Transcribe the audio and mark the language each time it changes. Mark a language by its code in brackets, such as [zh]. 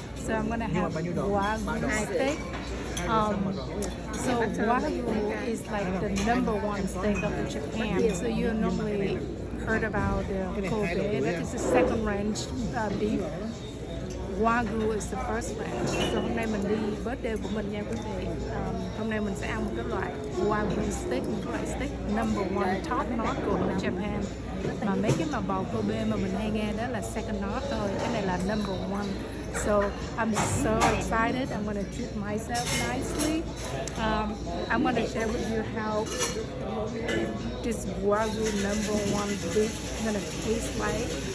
[en] So I'm gonna have Wagyu steak. So Wagyu is like the #1 steak of Japan. So you normally heard about the Kobe. That is the second range beef. Wagyu is the first range. [vi] So hôm nay mình đi birthday của mình nha quý vị. Hôm nay mình sẽ ăn một cái loại Wagyu steak, một cái loại steak #1 top notch của Japan. Mà mấy cái mà bò Kobe mà mình hay nghe đó là second notch thôi. Cái này là #1. [en] So I'm so excited. I'm gonna treat myself nicely. I'm gonna share with you how this Wagyu #1 beef is gonna taste like.